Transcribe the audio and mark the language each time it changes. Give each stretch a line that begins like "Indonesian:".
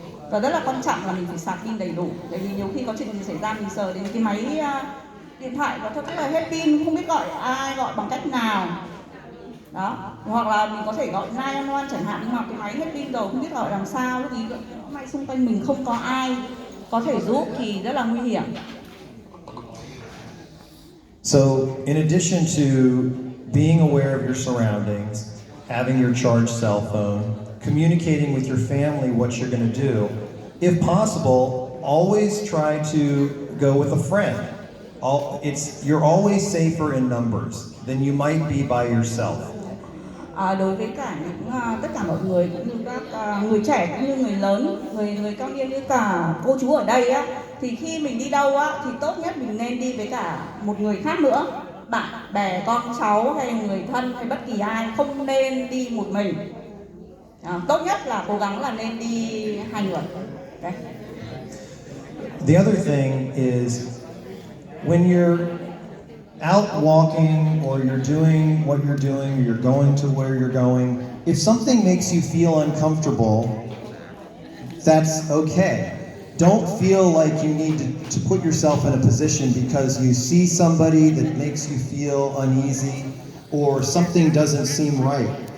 Vietnamese: Và rất là quan trọng là mình phải sạc pin đầy đủ, tại vì nhiều khi có chuyện gì xảy ra mình sờ đến cái máy điện thoại và thật là hết pin, không biết gọi ai, gọi bằng cách nào. Đó, hoặc là mình có thể gọi 911 chẳng hạn, nhưng mà cái máy hết pin rồi không biết gọi làm sao, lúc ý may xung quanh mình không có ai có thể giúp thì rất là nguy hiểm.
English: So, in addition to being aware of your surroundings, having your charged cell phone, communicating with your family what you're going to do, if possible, always try to go with a friend. You're always safer in numbers than you might be by yourself.
Vietnamese: Đối với cả tất cả mọi người cũng như các người trẻ cũng như người lớn, người cao niên như cả cô chú ở đây á, thì khi mình đi đâu á thì tốt nhất mình nên đi với cả một người khác nữa, bạn bè, con cháu hay người thân hay bất kỳ ai, không nên đi một mình. Tốt nhất là cố gắng là nên đi hai người.
English: Okay. The other thing is when you're out walking or you're doing what you're doing, or you're going to where you're going, if something makes you feel uncomfortable, that's okay. Don't feel like you need to put yourself in a position because you see somebody that makes you feel uneasy or something doesn't seem right.